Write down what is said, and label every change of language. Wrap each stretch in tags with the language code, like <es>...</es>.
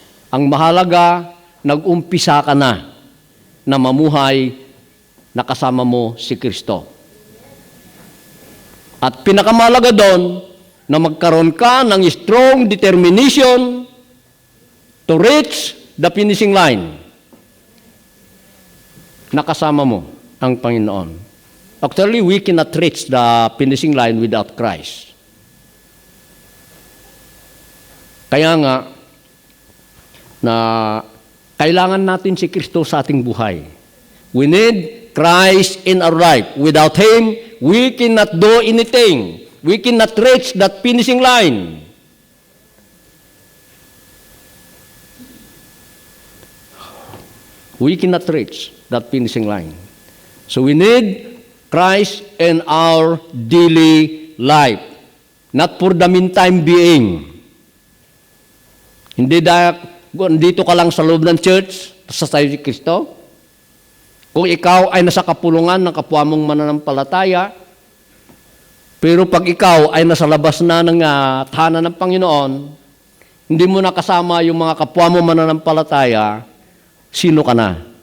<tl>Ang mahalaga, nag-umpisa ka na mamuhay na kasama mo si Kristo. At pinakamahalaga doon, na magkaroon ka ng</tl> <en>strong determination to reach the finishing line.</en> <tl>Nakasama mo ang Panginoon.</tl> <en>Actually, we cannot reach the finishing line without Christ.</en> <tl>Kaya nga, na kailangan natin si Kristo sa ating buhay.</tl> <en>We need Christ in our life. Without Him, we cannot do anything. We cannot reach that finishing line. We cannot reach that finishing line. So we need Christ in our daily life. Not for the meantime being.</en> <tl>Hindi dito ka lang sa loob ng church, sa tayo si Kristo. Kung ikaw ay nasa kapulungan ng kapwa mong mananampalataya, pero pag ikaw ay nasa labas na ng tahanan ng Panginoon, hindi mo nakasama yung mga kapwa mo mananampalataya, sino ka na?</tl>